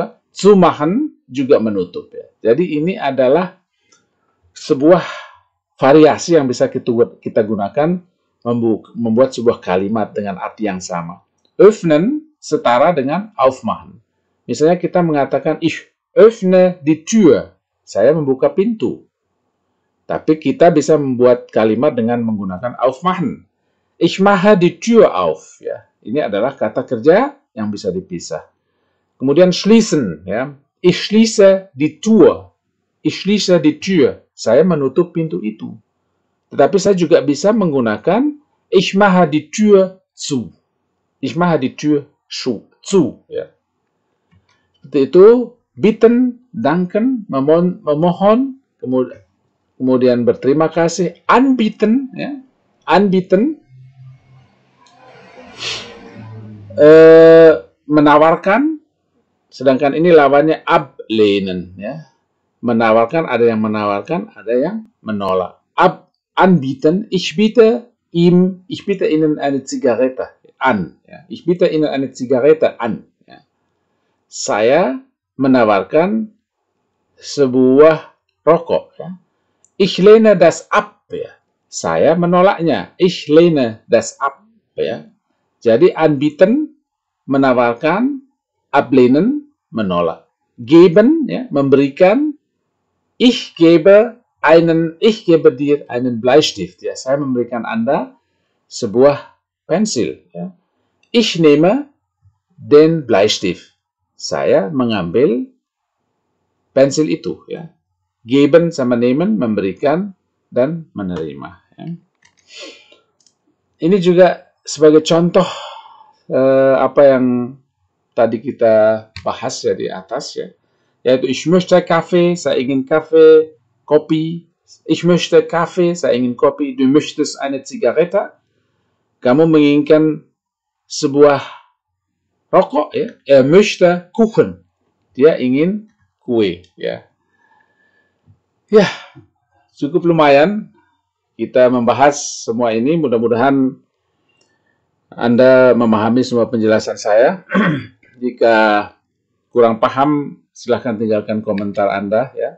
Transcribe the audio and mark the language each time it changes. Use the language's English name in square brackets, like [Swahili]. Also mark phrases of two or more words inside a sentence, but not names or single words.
[Indonesian] Zumachen juga menutup. Ya. Jadi ini adalah sebuah variasi yang bisa kita gunakan membuat sebuah kalimat dengan arti yang sama. Öffnen setara dengan aufmachen. Misalnya kita mengatakan, [German] ich öffne die Tür. [Indonesian] Saya membuka pintu. Tapi kita bisa membuat kalimat dengan menggunakan aufmachen. [German] Ich mache die Tür auf. [Indonesian] Ya. Ini adalah kata kerja yang bisa dipisah. [German] Kemudian schließen, ya. Ich schließe die Tür. Ich schließe die Tür. [Indonesian] Saya menutup pintu itu. Tetapi saya juga bisa menggunakan [German] ich mache die Tür zu. Ich mache die Tür zu, [Indonesian] ya. Seperti itu, [German] bitten, danken, [Indonesian] memohon, kemudian berterima kasih, anbieten, ya. Anbieten, menawarkan, sedangkan ini lawannya ablehnen. Ya. Menawarkan, ada yang menawarkan, ada yang menolak. [German] Anbieten, ich biete ihm, ich biete Ihnen eine Zigarette an. Ja. Ich biete Ihnen eine Zigarette an. [Indonesian] Ya. Saya menawarkan sebuah rokok. Ya. [German] Ich lehne das ab. [Indonesian] Ya. Saya menolaknya. [German] Ich lehne das ab. [Indonesian] Ya. Jadi anbieten menawarkan, ablehnen menolak. Geben, ya, memberikan. [German] Ich gebe dir einen Bleistift. [Indonesian] Ya, saya memberikan Anda sebuah pensil. Ya. [German] Ich nehme den Bleistift. [Indonesian] Saya mengambil pensil itu. Ya. Geben sama nehmen, memberikan dan menerima. Ya. Ini juga sebagai contoh apa yang tadi kita bahas ya di atas, ya. [German] Yaitu ich möchte Kaffee, [Indonesian] saya ingin Kaffee, Kopi. [German] Ich möchte Kaffee, [Indonesian] saya ingin kopi. [German] Du möchtest eine Zigarette. [Indonesian] Kamu menginginkan sebuah rokok, ya. [German] Er möchte Kuchen. [Indonesian] Dia ingin kue, ya. Ya, cukup lumayan kita membahas semua ini. Mudah-mudahan Anda memahami semua penjelasan saya. Jika kurang paham, silahkan tinggalkan komentar Anda, ya.